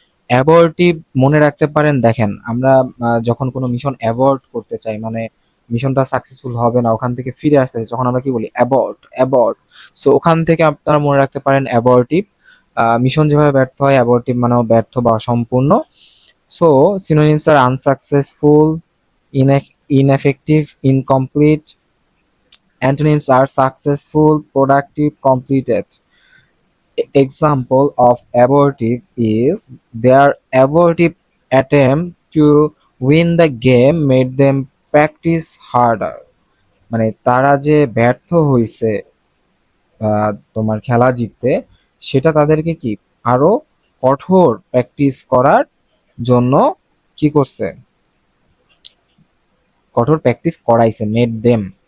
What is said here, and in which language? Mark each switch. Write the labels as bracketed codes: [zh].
[bn] অ্যাবর্টিভ মনে রাখতে পারেন, দেখেন আমরা যখন কোনো মিশন অ্যাবর্ট করতে চাই, মানে মিশনটা সাকসেসফুল হবে না, ওখান থেকে ফিরে আসতে চাই, তখন আমরা কি বলি, অ্যাবর্ট অ্যাবর্ট। সো ওখান থেকে আপনারা মনে রাখতে পারেন অ্যাবর্টিভ। মিশন যেভাবে ব্যর্থ হয়, অ্যাবর্টিভ মানেও ব্যর্থ বা অসম্পূর্ণ। [en] So synonyms are unsuccessful, ineffective, incomplete. Antonyms are successful, productive, completed. Example of abortive is their abortive attempt to win the game made them practice harder. [bn] মানে তারা যে ব্যর্থ হয়েছে তোমার খেলা জিততে, সেটা তাদেরকে কি আরো কঠোর প্র্যাকটিস করার জন্য কি করছে, কঠোর প্র্যাকটিস করাইছে, [en] Made them.